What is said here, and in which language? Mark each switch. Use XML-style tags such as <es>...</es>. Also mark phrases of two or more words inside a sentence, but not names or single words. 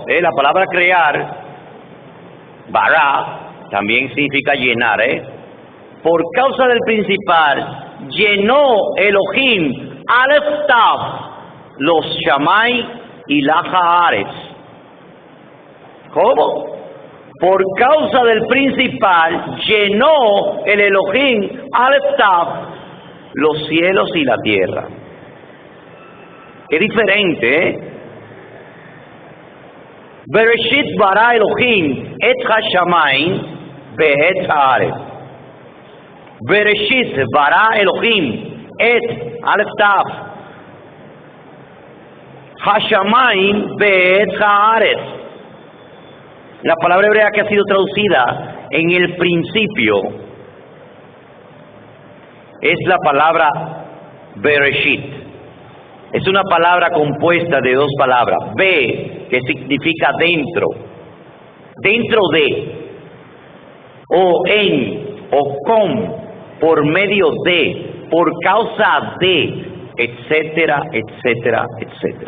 <es>La palabra crear, bara, también significa llenar, Por causa del principal, llenó Elohim,</es> <he>אלף תו,</he> <es>los Shamay y la Haaretz. ¿Cómo? Por causa del principal, llenó el Elohim,</es> <he>אלף תו,</he> <es>los cielos y la tierra. Es diferente,</es> <he>בראשית ברא אלהים את השמים ואת הארץ. בראשית ברא אלהים את אלף תו השמים ואת הארץ.</he> <es>La palabra hebrea que ha sido traducida en el principio es la palabra Bereshit. Es una palabra compuesta de dos palabras. Be, que significa dentro, dentro de, o en, o con, por medio de, por causa de, etcétera, etcétera, etcétera.</es>